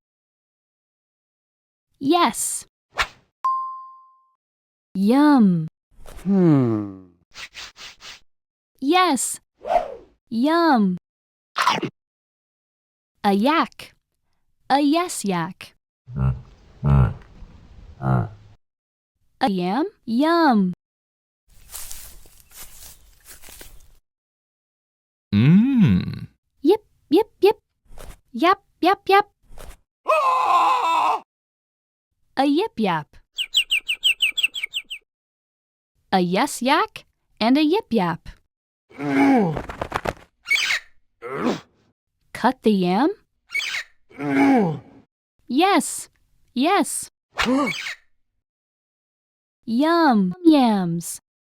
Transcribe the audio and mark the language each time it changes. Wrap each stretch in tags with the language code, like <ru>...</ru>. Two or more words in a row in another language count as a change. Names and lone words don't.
<en>Yes. Yum. Yes. Yum. A yak. A yes yak. A yam. Yum. Yip, yip, yip. Yap, yap, yap. A yip yap. A yes yak and a yip yap. Cut the yam? Yes, yes. Yum, yams.</en>